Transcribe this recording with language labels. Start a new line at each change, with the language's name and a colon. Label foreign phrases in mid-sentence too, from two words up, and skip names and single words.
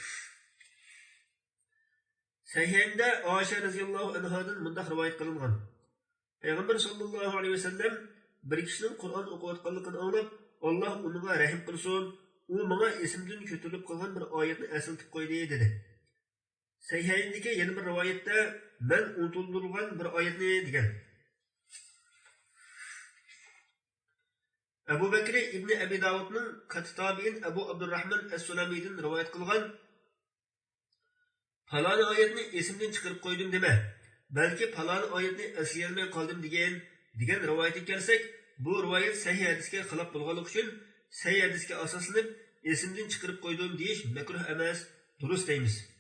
Uzbek: Sahihda Oysha radhiyallohu anhadan bunday rivoyat qilingan: Payg'ambar
Arabic: صلى الله عليه وسلم
Uzbek: bir kishining Qur'on o'qiyotganligini anglab, Alloh unga rahim qilsin, u menga esimdan ko'tarilib qolgan bir oyatni eslatib qo'ydi dedi. Sahihindagi yana bir rivoyatda men unutildirilgan bir oyatni degan. Abu Bakr ibn Abi Davudning Katabiin Abu Abdurrahman as-Sulamiydan rivoyat qilgan faloni oyatni esimdan chiqarib qo'ydim dema, balki faloni oyatni eslay qoldim degan rivoyatga kelsak, bu rivoyat sahih hadisga xilof bo'lganligi uchun sahih hadisga asoslanib esimdan chiqarib qo'ydim deyish makruh emas, durust deymiz.